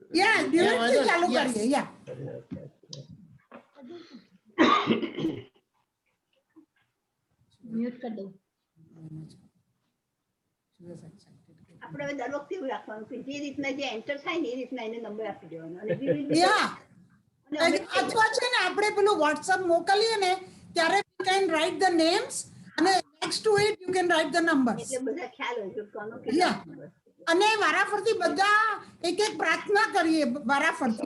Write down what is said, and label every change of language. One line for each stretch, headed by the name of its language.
Gujarati: યા duet થી ચાલુ કરીએ. યા
Hindi: म्यूट कर दो।
Gujarati: આપણે હવે દર વખતે એવું રાખવાનું કે જે રીતના જે એન્ટર થાય ને એ રીતના એને નંબર આપી દેવાનો અને યા અથવા છે ને આપણે પેલું WhatsApp મોકલીએ ને ત્યારે
English: you can write the names
Gujarati: અને
English: next to it you can write the numbers.
Gujarati: એટલે બધા ખ્યાલ હોય કે કોનો યા અને વારાફરતી બધા એક એક પ્રાર્થના કરીએ વારાફરતી.